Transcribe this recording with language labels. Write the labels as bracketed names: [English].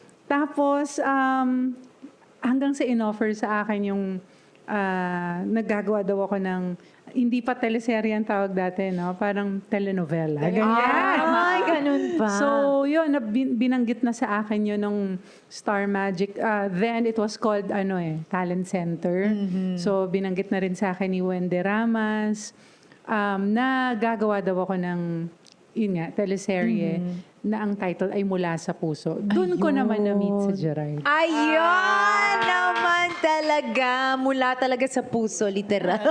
[Filipino] Tapos, hanggang sa in-offer sa akin yung naggagawa daw ako ng, hindi pa teleserye ang tawag dati, no? Parang telenovela. Ganyan. Ay, ganun pa. So, yun, binanggit na sa akin yun ng Star Magic. [English] Then, it was called, Talent Center. [Filipino] So, binanggit na rin sa akin ni Wendy Ramas na gagawa daw ako ng, yun nga, teleserye na ang title ay Mula sa Puso. Doon ko naman na-meet si Gerard. Ayun naman talaga. Mula talaga sa puso, literal.